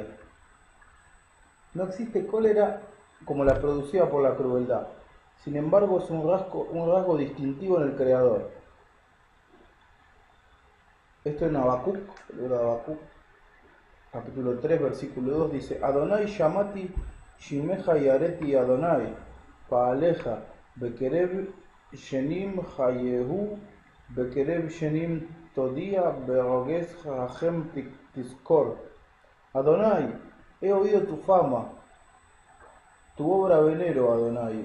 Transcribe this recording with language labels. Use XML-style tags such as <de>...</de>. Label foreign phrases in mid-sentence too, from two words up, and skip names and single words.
<es>No existe cólera como la producida por la crueldad. Sin embargo, es un rasgo distintivo en el Creador. Esto en Habacuc, el libro de Habacuc, capítulo 3, versículo 2, dice:</es> <he>ה' שמעתי שמעך יראתי ה', פעלך, בקרב שנים חייהו, בקרב שנים תודיע, ברגז רחם תזכור.</he> <es>Adonai, he oído tu fama, tu obra venero, Adonai.</es>